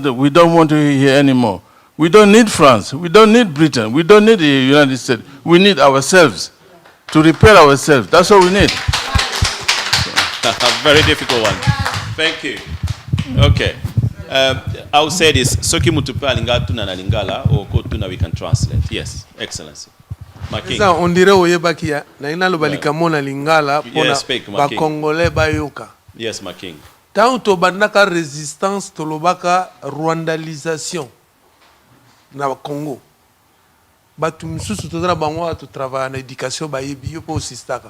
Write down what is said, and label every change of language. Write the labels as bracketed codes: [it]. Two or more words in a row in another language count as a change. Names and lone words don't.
[en] We don't want to hear anymore. We don't need France. We don't need Britain. We don't need the United States. We need ourselves to repair ourselves. That's what we need. Very difficult one. Thank you. Okay. I will say this. [ln] Soki mutupe alinga tuna na lingala or ko tuna [en] we can translate. Yes, Excellency. Making. [ln] Sasa [fr] on dirait [ln] oyebakia na inalo balikamona lingala pona ba Congolais bayoka. [en] Yes, Making. [ln] Tant to bandaka résistance tolobaka rwandalisation na Congo. Batu misusu tozana bango to travailler na éducation ba yebi yo po sistaka.